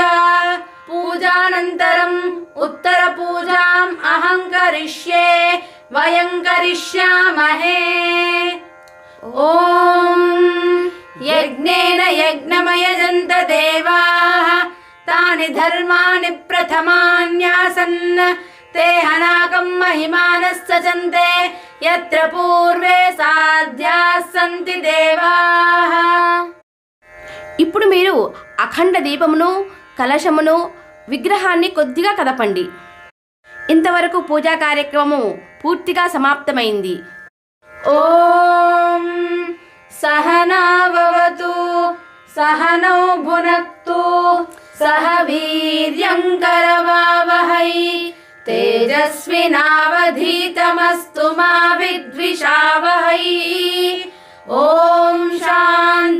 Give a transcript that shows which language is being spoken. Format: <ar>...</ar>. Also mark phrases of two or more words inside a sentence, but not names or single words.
<sa>పూజానంతరం ఉత్తర పూజాం అహం కరిష్యే వయం కరిష్యామహే. ఓం యజ్ఞేన యజ్ఞమయజంత దేవాః తాని ధర్మాని ప్రథమాన్యాసన్ ते हनाकं महिमानश्चन्ते यत्र पूर्वे साध्याः सन्ति देवाः.</sa> <te>ఇప్పుడు మీరు అఖండ దీపమును కలశమును విగ్రహాన్ని కొద్దిగా కదపండి. ఇంతవరకు పూజా కార్యక్రమము పూర్తిగా సమాప్తమైంది.</te> <sa>ఓం सहनाववतु सहनौ भुनक्तु सह वीर्यं करवावहै तेजस्विनावधीतमस्तु मा विद्विषावहै। ॐ शान्ति</sa>